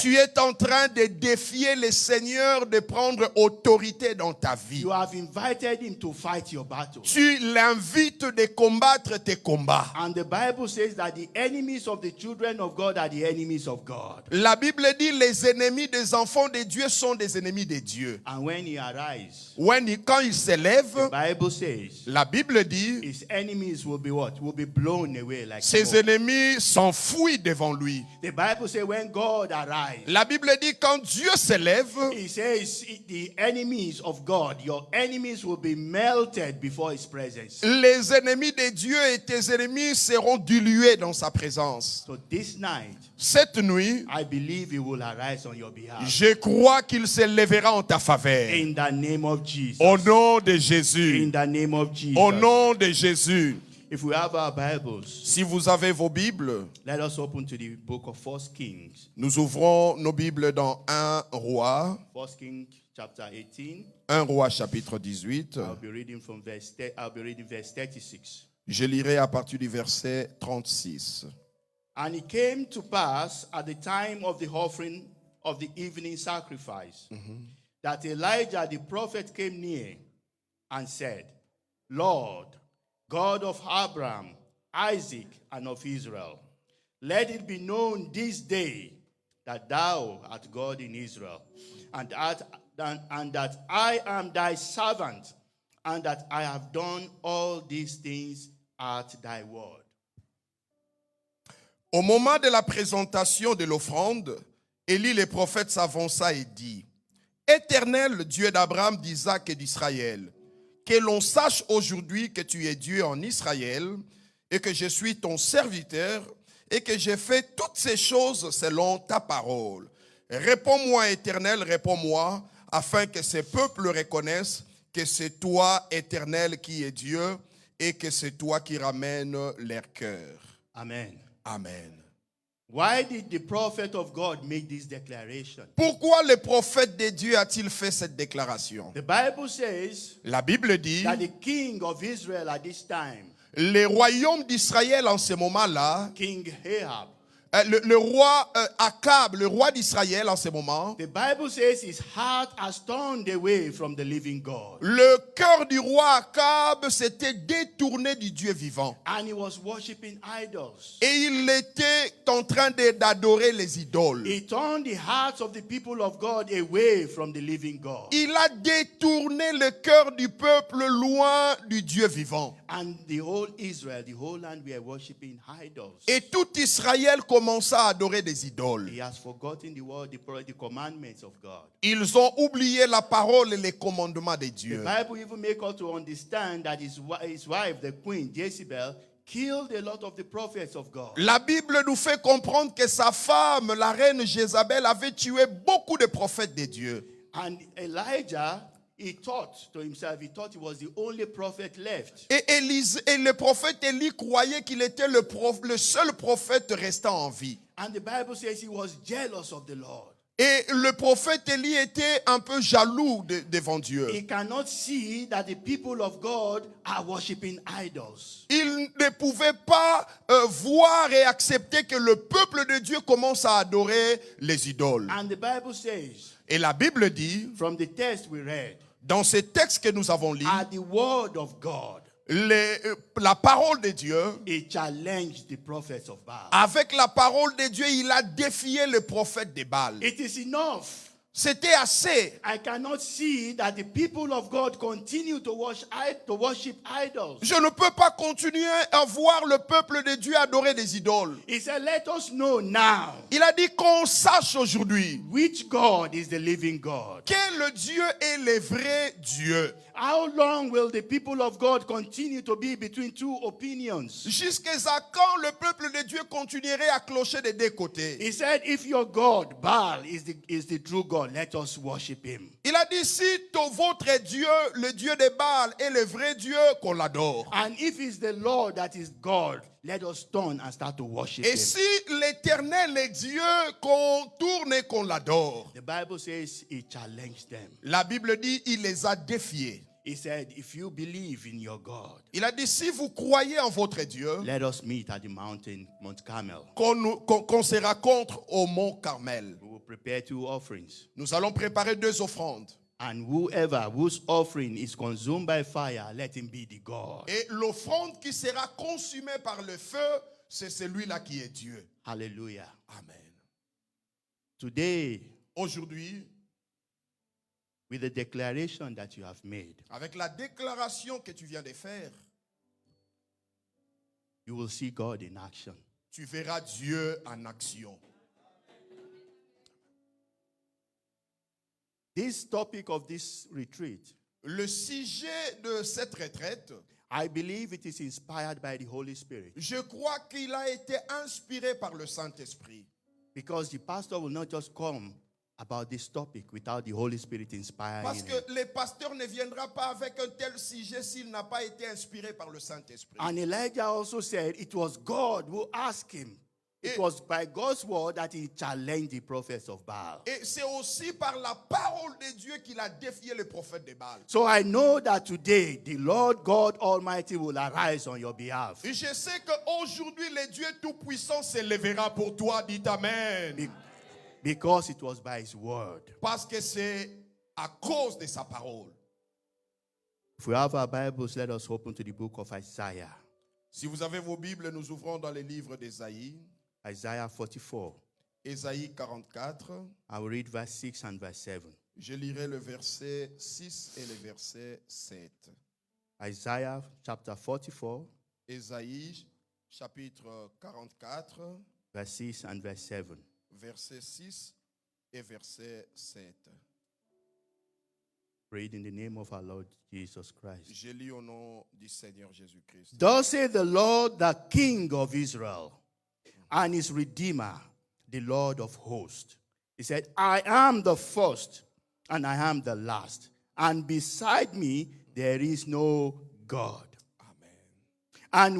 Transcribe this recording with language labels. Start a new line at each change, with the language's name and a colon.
French: tu es en train de défier le Seigneur de prendre autorité dans ta vie.
English: You have invited him to fight your battle.
French: Tu l'invites de combattre tes combats.
English: And the Bible says that the enemies of the children of God are the enemies of God.
French: La Bible dit les ennemis des enfants de Dieu sont des ennemis de Dieu.
English: And when he arises,
French: Quand il s'élève,
English: the Bible says
French: la Bible dit
English: his enemies will be what? Will be blown away like
French: ses
English: smoke.
French: ennemis s'enfuient s'enfuient devant lui.
English: The Bible says when God arrives,
French: La Bible dit quand Dieu s'élève,
English: He says the enemies of God, your enemies will be melted before His presence.
French: les ennemis de Dieu et tes ennemis seront dilués dans sa présence.
English: So this night,
French: Cette nuit,
English: I believe He will arise on your behalf.
French: je crois qu'il s'élèvera en ta faveur.
English: In the name of Jesus.
French: Au nom de
English: In
French: Jésus.
English: the name of Jesus.
French: Au nom de Jésus.
English: If we have our Bibles,
French: Si vous avez vos Bibles,
English: let us open to the book of 1 Kings.
French: nous ouvrons nos Bibles dans 1 Roi,
English: 1 Kings chapter 18.
French: 1 Roi chapitre 18.
English: I'll be reading verse 36.
French: Je lirai à partir du verset 36.
English: And it came to pass at the time of the offering of the evening sacrifice that Elijah the prophet came near and said, Lord, God of Abraham, Isaac, and of Israel, let it be known this day that thou art God in Israel, and that I am thy servant, and that I have done all these things at thy word.
French: Au moment de la présentation de l'offrande, Élie le prophète s'avança et dit, Éternel Dieu d'Abraham, d'Isaac et d'Israël, que l'on sache aujourd'hui que tu es Dieu en Israël et que je suis ton serviteur et que j'ai fait toutes ces choses selon ta parole. Réponds-moi, Éternel, réponds-moi, afin que ces peuples reconnaissent que c'est toi, Éternel, qui es Dieu et que c'est toi qui ramènes leur cœur. Amen. Amen.
English: Why did the prophet of God make this declaration?
French: Pourquoi le prophète de Dieu a-t-il fait cette déclaration?
English: The Bible says
French: La Bible dit,
English: that the king of Israel at this time,
French: le royaume d'Israël en ce moment-là,
English: King Ahab,
French: le roi Akab, le roi d'Israël en ce moment,
English: the Bible says his heart has turned away from the living God.
French: le cœur du roi Akab s'était détourné du Dieu vivant.
English: And he was worshiping idols.
French: Et il était en train d'adorer les idoles.
English: He turned the hearts of the people of God away from the living God.
French: Il a détourné le cœur du peuple loin du Dieu vivant.
English: And the whole Israel, the whole land were worshiping idols.
French: Et tout Israël commença à adorer des idoles.
English: He has forgotten the word, the commandments of God.
French: Ils ont oublié la parole et les commandements de
English: The
French: Dieu.
English: Bible even makes us to understand that his wife, the queen Jezebel, killed a lot of the prophets of God.
French: La Bible nous fait comprendre que sa femme, la reine Jézabel, avait tué beaucoup de prophètes de Dieu.
English: And Elijah, he thought to himself, he thought he was the only prophet left.
French: Et le prophète Élie croyait qu'il était le seul prophète restant en vie.
English: And the Bible says he was jealous of the Lord.
French: Et le prophète Élie était un peu jaloux devant Dieu.
English: He cannot see that the people of God are worshiping idols.
French: Il ne pouvait pas voir et accepter que le peuple de Dieu commence à adorer les idoles.
English: And the Bible says,
French: Et la Bible dit,
English: from the text we read,
French: dans ces textes que nous avons lus,
English: at the word of God,
French: la parole de Dieu,
English: he challenged the prophets of Baal.
French: avec la parole de Dieu, il a défié le prophète de Baal.
English: It is enough.
French: C'était assez.
English: I cannot see that the people of God continue to worship idols.
French: Je ne peux pas continuer à voir le peuple de Dieu adorer des idoles.
English: He said, let us know now
French: Il a dit qu'on sache aujourd'hui
English: which God is the living God.
French: quel Dieu est le vrai Dieu.
English: How long will the people of God continue to be between two opinions?
French: Jusqu'à quand le peuple de Dieu continuerait à clocher des deux côtés.
English: He said, if your God, Baal, is the true God, let us worship him.
French: Il a dit si votre Dieu, le Dieu de Baal, est le vrai Dieu, qu'on l'adore.
English: And if it's the Lord that is God, let us turn and start to worship
French: Et
English: him.
French: si l'Éternel est Dieu, qu'on tourne et qu'on l'adore.
English: The Bible says he challenged them.
French: La Bible dit il les a défiés.
English: He said, if you believe in your God,
French: Il a dit si vous croyez en votre Dieu,
English: let us meet at the mountain, Mount Carmel.
French: qu'on se rencontre au mont Carmel.
English: We will prepare 2 offerings.
French: Nous allons préparer 2 offrandes.
English: And whoever whose offering is consumed by fire, let him be the God.
French: Et l'offrande qui sera consumée par le feu, c'est celui-là qui est Dieu.
English: Hallelujah.
French: Amen.
English: Today,
French: Aujourd'hui,
English: with the declaration that you have made,
French: avec la déclaration que tu viens de faire,
English: you will see God in action.
French: tu verras Dieu en action.
English: This topic of this retreat,
French: Le sujet de cette retraite,
English: I believe it is inspired by the Holy Spirit.
French: je crois qu'il a été inspiré par le Saint-Esprit.
English: Because the pastor will not just come about this topic without the Holy Spirit inspiring
French: Parce
English: him.
French: que le pasteur ne viendra pas avec un tel sujet s'il n'a pas été inspiré par le Saint-Esprit.
English: And Elijah also said it was God who asked him. It was by God's word that he challenged the prophets of Baal.
French: Et c'est aussi par la parole de Dieu qu'il a défié les prophètes de Baal.
English: So I know that today the Lord God Almighty will arise on your behalf.
French: Et je sais qu'aujourd'hui, le Dieu Tout-Puissant se lèvera pour toi. Dites Amen.
English: Because it was by his word.
French: Parce que c'est à cause de sa parole.
English: If we have our Bibles, let us open to the book of Isaiah.
French: Si vous avez vos Bibles, nous ouvrons dans les livres d'Ésaïe.
English: Isaiah 44.
French: Ésaïe 44.
English: I will read verse 6 and verse 7.
French: Je lirai le verset 6 et le verset 7.
English: Isaiah chapter 44,
French: Ésaïe chapitre 44,
English: verse 6 and verse 7.
French: verset 6 et verset 7.
English: Read in the name of our Lord Jesus Christ.
French: Je lis au nom du Seigneur Jésus-Christ.
English: Thus saith the Lord, the King of Israel, and his Redeemer, the Lord of hosts. He said, I am the first, and I am the last, and beside me there is no God. Amen.